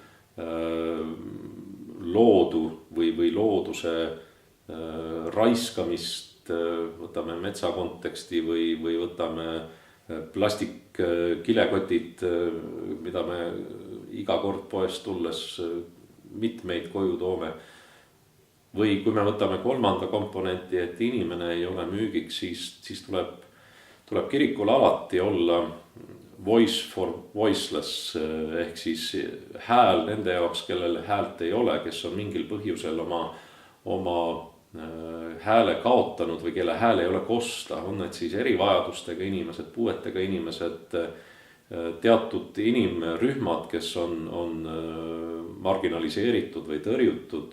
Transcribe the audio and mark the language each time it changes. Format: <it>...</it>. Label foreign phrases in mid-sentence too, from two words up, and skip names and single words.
<et>loodu või looduse raiskamist, võtame metsa konteksti või võtame plastikkilekotid, mida me iga kord poest tulles mitmeid koju toome. Või kui me võtame 3. komponenti, et inimene ei ole müügiks, siis tuleb kirikul alati olla</et> <en>voice for voiceless</en> <et>ehk siis hääl nende jaoks, kellel häält ei ole, kes on mingil põhjusel oma hääle kaotanud või kelle hääl ei ole kosta, on need siis erivajadustega inimesed, puuetega inimesed, teatud inimrühmad, kes on marginaliseeritud või tõrjutud.</et>